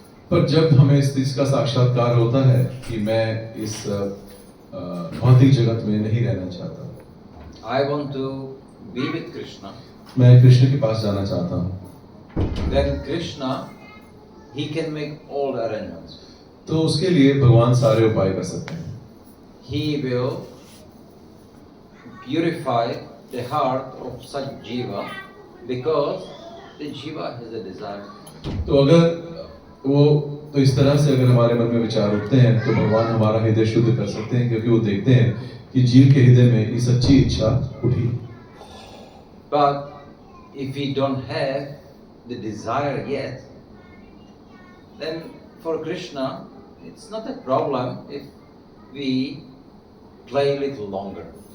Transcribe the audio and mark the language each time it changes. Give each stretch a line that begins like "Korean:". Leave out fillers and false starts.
Hindi: पर जब हमें इस चीज का साक्षात्कार होता है कि मैं इस भौतिक जगत में नहीं रहना चाहता,
English: I want to be with Krishna.
Hindi: मैं कृष्ण के पास जाना चाहता हूँ,
English: Then Krishna, he can make all the arrangements.
Hindi: तो उसके लिए भगवान सारे उपाय कर सकते हैं।
English: He will purify the heart of such jiva because the jiva has a desire.
Hindi: तो तो इस तरह से अगर हमारे मन में विचार उठते हैं तो भगवान हमारा हृदय शुद्ध कर सकते हैं, क्योंकि वो देखते हैं कि जीव के हृदय में ये सच्ची इच्छा उठी।
English: But if we don't have the desire yet, then for Krishna it's not a problem if we play a little longer.